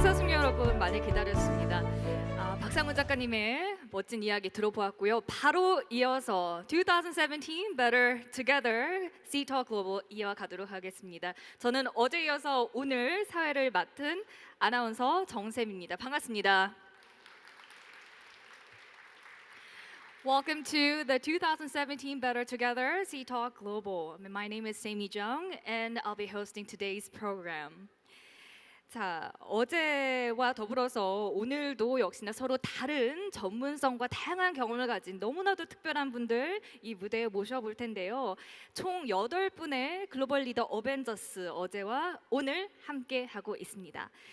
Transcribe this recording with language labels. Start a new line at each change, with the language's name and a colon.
Korean: 여러분 많이 기다렸습니다. 박상훈 작가님의 멋진 이야기 들어보았고요. 바로 이어서 2017 Better Together C-Talk Global 이어가도록 하겠습니다. 저는 어제 이어서 오늘 사회를 맡은 아나운서 정샘입니다. 반갑습니다.
English: Welcome to the 2017 Better Together C-Talk Global. My name is Sammy Jung and I'll be hosting today's program.
Korean: 자, 어제와 더불어서 오늘도 역시나 서로 다른 전문성과 다양한 경험을 가진 너무나도 특별한 분들 이 무대에 모셔볼 텐데요. 총 8분의 글로벌 리더 어벤져스 어제와 오늘 함께 하고 있습니다.